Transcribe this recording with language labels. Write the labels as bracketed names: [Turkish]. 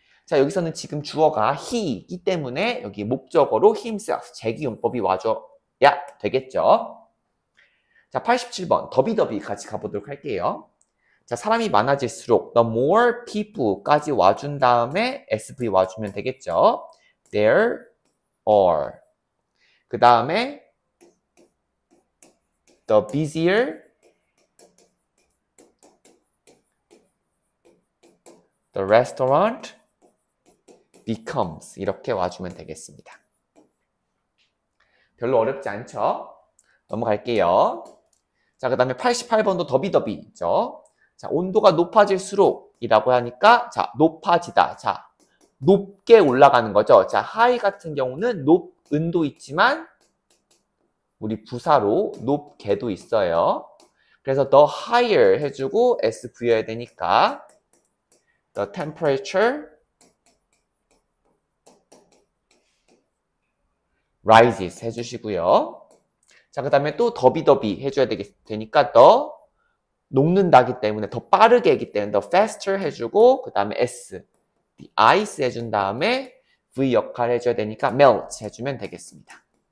[Korean] 자, 여기서는 지금 주어가 he이기 때문에 여기 목적어로 himself 재기용법이 와줘야 되겠죠. 자, 87번 더비더비 같이 가보도록 할게요. 자, 사람이 많아질수록 the more people까지 와준 다음에 SV 와주면 되겠죠. [English] There are. [Korean] 그 다음에 [English] the busier the restaurant becomes. [Korean] 이렇게 와주면 되겠습니다. 별로 어렵지 않죠? 넘어갈게요. 자, 그 다음에 88번도 더비더비죠. 자, 온도가 높아질수록 이라고 하니까 자, 높아지다. 자, 높게 올라가는 거죠. 자, high 같은 경우는 높은도 있지만 우리 부사로 높게도 있어요. 그래서 the higher 해주고 s 부여해야 되니까 the temperature rises 해주시고요. 자, 그 다음에 또 더비더비 해줘야 되니까 더 녹는다기 때문에 더 빠르게 하기 때문에 더 faster 해주고 그 다음에 s the ice 해준 다음에 v 역할 해줘야 되니까 melt 해주면 되겠습니다.